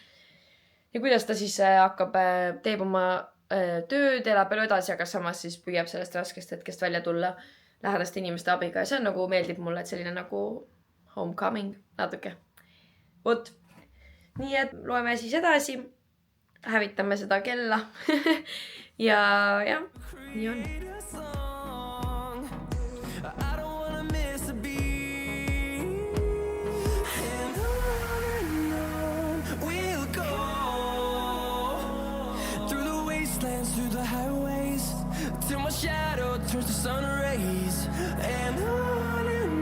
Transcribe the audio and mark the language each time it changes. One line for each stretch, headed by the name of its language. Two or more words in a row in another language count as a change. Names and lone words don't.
Estonian: Ja kuidas ta siis hakkab, teeb oma tööd, elab elu edasi, aga samas siis püüab sellest raskest hetkest välja tulla lähedaste inimeste abiga. Ja see on nagu meeldib mulle, et selline nagu homecoming natuke. Vot. Nii et loeme siis edasi. Hävitame seda kella. ja nii on.
English: Through the highways till my shadow turns to sun rays and on